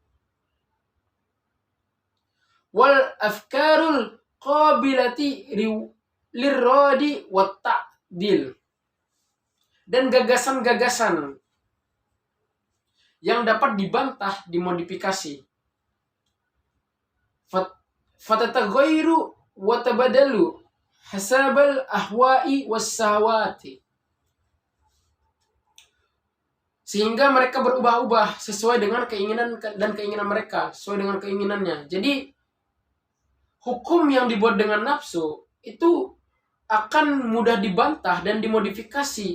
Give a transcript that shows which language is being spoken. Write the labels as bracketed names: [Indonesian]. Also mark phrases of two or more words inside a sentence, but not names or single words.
[Arabic] والأفكار القابلة للرد والتعديل, [Indonesian] dan gagasan-gagasan yang dapat dibantah, dimodifikasi. [Arabic] فتتغير وتتبدل حسب الأهواء والشهوات, [Indonesian] sehingga mereka berubah-ubah sesuai dengan keinginan dan keinginan mereka, sesuai dengan keinginannya. Jadi hukum yang dibuat dengan nafsu itu akan mudah dibantah dan dimodifikasi.